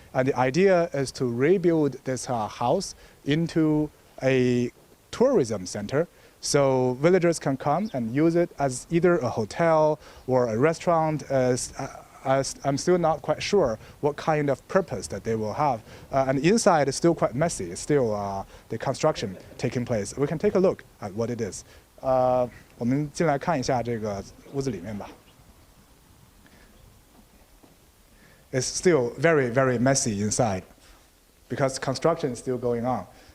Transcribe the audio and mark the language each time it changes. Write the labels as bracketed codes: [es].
[en] And the idea is to rebuild this house into a tourism center, so villagers can come and use it as either a hotel or a restaurant. As I'm still not quite sure what kind of purpose that they will have. And inside is still quite messy. It's still the construction taking place. We can take a look at what it is. [zh] 我们进来看一下这个屋子里面吧。 [en] It's still very, very messy inside because construction is still going on.